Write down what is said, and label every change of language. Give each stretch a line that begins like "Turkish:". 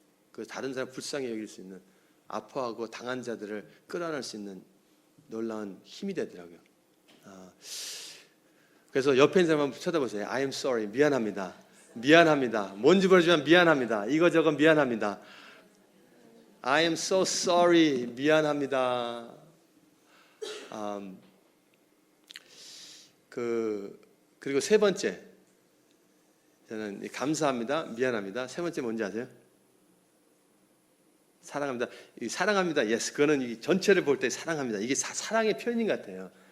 Korean: 그 다른 사람 불쌍히 여길 수 있는 아파하고 당한 자들을 끌어안을 수 있는 놀라운 힘이 되더라고요. 그래서 옆에 있는 사람 한번 쳐다보세요.
English: I am sorry.
Korean: 미안합니다. 뭔지 모르지만 미안합니다. 이거저거 미안합니다.
English: I am so sorry.
Korean: 미안합니다. 그리고 세 번째, 저는 감사합니다, 미안합니다. 세 번째 뭔지 아세요? 사랑합니다. 이 사랑합니다. 예스. 그거는 이 전체를 볼 때 사랑합니다. 이게 사랑의 표현인 것 같아요.